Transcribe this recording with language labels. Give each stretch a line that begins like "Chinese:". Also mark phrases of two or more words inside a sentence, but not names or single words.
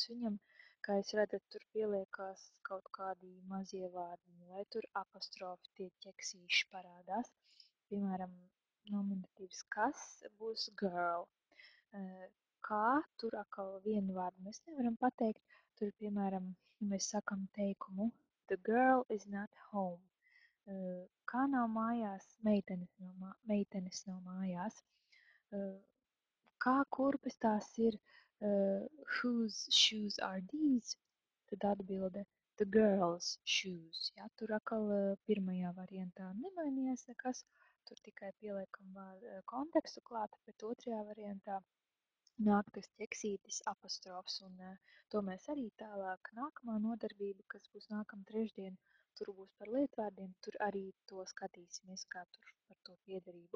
Latvian: Viņam, kā jūs redzat, tur pieliekās kaut kādi mazie vārdiņi, vai tur apostrofi tie ķeksīši parādās. Piemēram, nominatīvs kas būs girl. Kā tur atkal vienu vārdu mēs nevaram pateikt. Tur, piemēram, ja mēs sakam teikumu
English: The girl is not home.
Latvian: Kā nav mājās, meitenes nav mājās. Kā kurpes tās ir,
English: whose shoes are these?
Latvian: Tad atbilde
English: the girl's shoes.
Latvian: Jā, tur atkal pirmajā variantā nemainījās nekas, tur tikai pieliekam kontekstu klāt, bet otrajā variantā nāk tas ķeksītis apostrofs, un to mēs arī tālāk nākamā nodarbība, kas būs nākamā trešdien, tur būs par lietvārdiem, tur arī to skatīsimies, kā tur par to piederību.